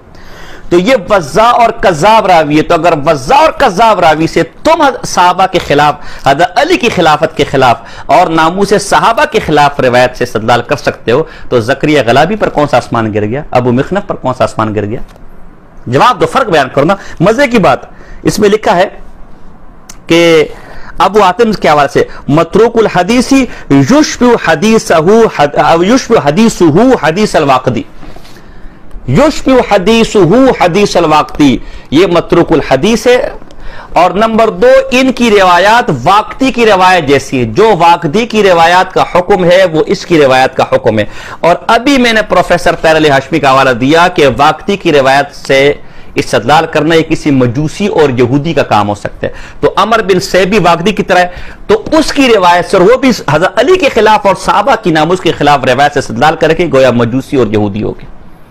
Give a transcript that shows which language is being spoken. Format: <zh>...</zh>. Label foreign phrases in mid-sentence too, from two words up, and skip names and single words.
<ur>تو یہ وضاع اور کذاب راوی ہے، تو اگر وضاع اور کذاب راوی سے تم صحابہ کے خلاف، حضرت علی کی خلافت کے خلاف اور ناموس صحابہ کے خلاف روایت سے استدلال کر سکتے ہو، تو زکریا غلابی پر کون سا آسمان گر گیا، ابو مخنف پر کون سا آسمان گر گیا؟ جواب دو، فرق بیان کرنا۔ مزے کی بات اس میں لکھا ہے کہ ابو حاتم کے حوالے سے</ur> <ar>متروک الحدیثی یشبہ حدیثہ حدیث الواقدی، یشبہ حدیثہ حدیث الواقدی،</ar> <ur>یہ</ur> <ar>متروک الحدیث</ar> <ur>ہے۔ اور نمبر 2، ان کی روایات واقدی کی روایت جیسی ہے، جو واقدی کی روایات کا حکم ہے وہ اس کی روایت کا حکم ہے۔ اور ابھی میں نے پروفیسر طاہر علی ہاشمی کا حوالہ دیا کہ واقدی کی روایت سے استدلال کرنا یہ کسی مجوسی اور یہودی کا کام ہو سکتا ہے، تو عمر بن سیب بھی واقدی کی طرح ہے، تو اس کی روایت سے، اور وہ بھی حضرت علی کے خلاف اور صحابہ کی ناموس کے خلاف روایت سے استدلال کر کے گویا مجوسی اور یہودی ہو گئے۔</ur>